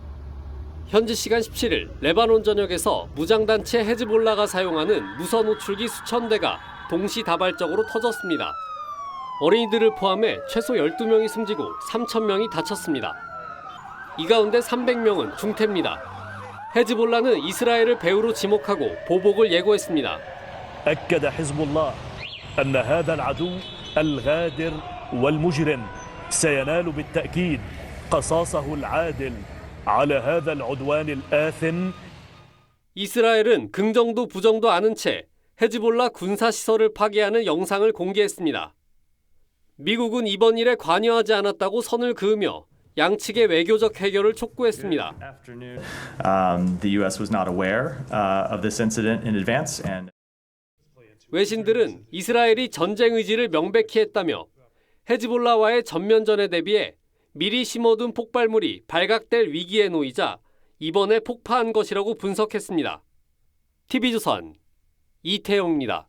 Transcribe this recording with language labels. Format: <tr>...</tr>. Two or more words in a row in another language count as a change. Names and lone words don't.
<ko>현지 시간 17일 레바논 전역에서 무장단체 헤즈볼라가 사용하는 무선 호출기 수천 대가 동시다발적으로 터졌습니다. 어린이들을 포함해 최소 12명이 숨지고 3,000명이 다쳤습니다. 이 가운데 300명은 중태입니다. 헤즈볼라는 이스라엘을 배후로 지목하고 보복을 예고했습니다.</ko> <ar>أكد حزب الله أن هذا العدو الغادر والمجرم سينال بالتأكيد قصاصه العادل على هذا العدوان الآثم.</ar> <ko>이스라엘은 긍정도 부정도 않은 채 헤즈볼라 군사시설을 파괴하는 영상을 공개했습니다. 미국은 이번 일에 관여하지 않았다고 선을 그으며 양측의 외교적 해결을 촉구했습니다.</ko> <en>The U.S. was not aware of this incident in advance, and</en> <ko>외신들은 이스라엘이 전쟁 의지를 명백히 했다며 헤즈볼라와의 전면전에 대비해 미리 심어둔 폭발물이 발각될 위기에 놓이자 이번에 폭파한 것이라고 분석했습니다. TV조선 이태용입니다.</ko>